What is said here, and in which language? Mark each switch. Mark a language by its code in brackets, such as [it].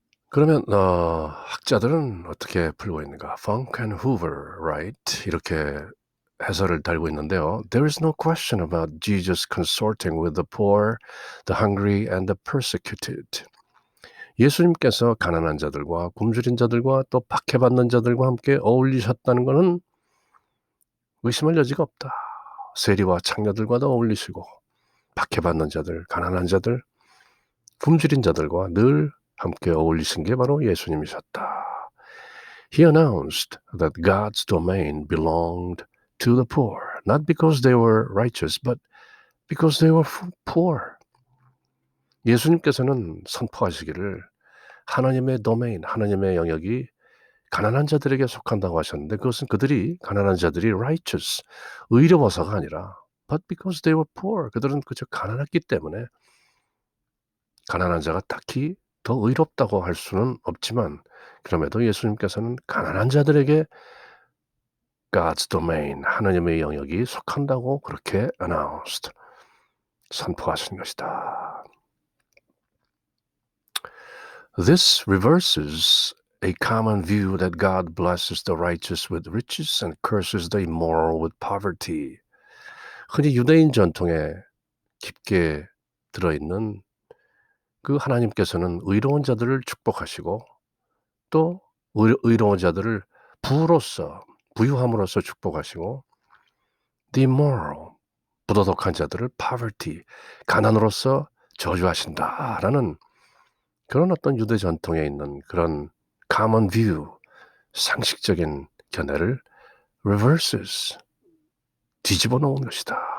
[ko] 그러면 학자들은 어떻게 풀고 있는가? [en] Funk and Hoover, right? [ko] 이렇게 해설을 달고 있는데요. [en] There is no question about Jesus consorting with the poor, the hungry, and the persecuted. [ko] 예수님께서 가난한 자들과 굶주린 자들과 또 박해받는 자들과 함께 어울리셨다는 것은 의심할 여지가 없다. 세리와 창녀들과도 어울리시고 박해받는 자들, 가난한 자들, 굶주린 자들과 늘 함께 어울리신 게 바로 예수님이셨다. [en] He announced that God's domain belonged to the poor, not because they were righteous, but because they were poor. [ko] 예수님께서는 선포하시기를 하나님의 도메인, 하나님의 영역이 가난한 자들에게 속한다고 하셨는데 그것은 그들이 가난한 자들이 [en] righteous, [ko] 의로워서가 아니라 [en] but because they were poor, [ko] 그들은 그저 가난했기 때문에 가난한 자가 딱히 더 의롭다고 할 수는 없지만 그럼에도 예수님께서는 가난한 자들에게 [en] God's domain, [ko] 하나님의 영역이 속한다고 그렇게 [en] announced, [ko] 선포하신 것이다. [en] This reverses a common view that God blesses the righteous with riches and curses the immoral with poverty. [ko] 흔히 유대인 전통에 깊게 들어있는 그 하나님께서는 의로운 자들을 축복하시고 또 의로운 자들을 부로써 부유함으로써 축복하시고 [en] the immoral [ko] 부도덕한 자들을 [en] poverty [ko] 가난으로써 저주하신다라는 그런 어떤 유대 전통에 있는 그런 [en] common view [ko] 상식적인 견해를 [en] reverses [ko] 뒤집어 놓은 것이다.